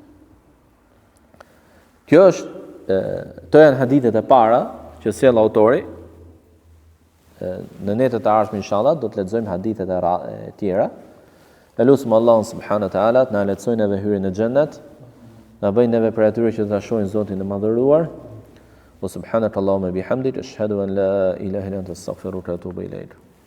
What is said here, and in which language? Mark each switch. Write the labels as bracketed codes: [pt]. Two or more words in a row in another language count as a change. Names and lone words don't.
[sq] Kjo është, këto janë hadithet e para që sjell autori. Në netët e ardhshme inshallah do të lexojmë hadithet e tjera. Elusim Allahun [ar] سبحانه وتعالى [sq] të na lehtësojë neve hyrjen në xhennet, na bëjë neve për atyre që ta shohin Zotin e madhëruar. [ar] وسبحانك اللهم وبحمدك أشهد أن لا إله إلا أنت أستغفرك وأتوب إليك.